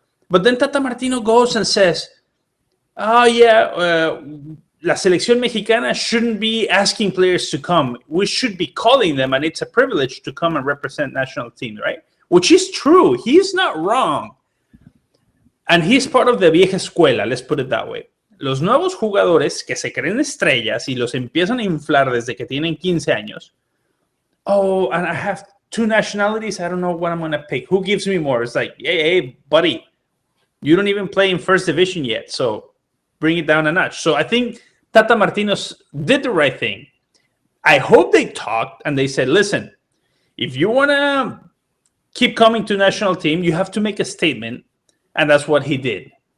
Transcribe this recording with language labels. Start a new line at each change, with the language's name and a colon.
English: But then Tata Martino goes and says,
Spanish: la selección mexicana
English: shouldn't be asking players to come. We should be calling them, and it's a privilege to come and represent national team, right? Which is true. He's not wrong. And he's part of the
Spanish: vieja escuela,
English: let's put it that way.
Spanish: Los nuevos jugadores que se creen estrellas y los empiezan a inflar desde que tienen 15 años.
English: Oh, and I have 2 nationalities. I don't know what I'm going to pick. Who gives me more? It's like, hey, buddy, you don't even play in first division yet, so bring it down a notch. So I think Tata Martino did the right thing. I hope they talked and they said, listen, if you want to keep coming to national team, you have to make a statement, and that's what he did.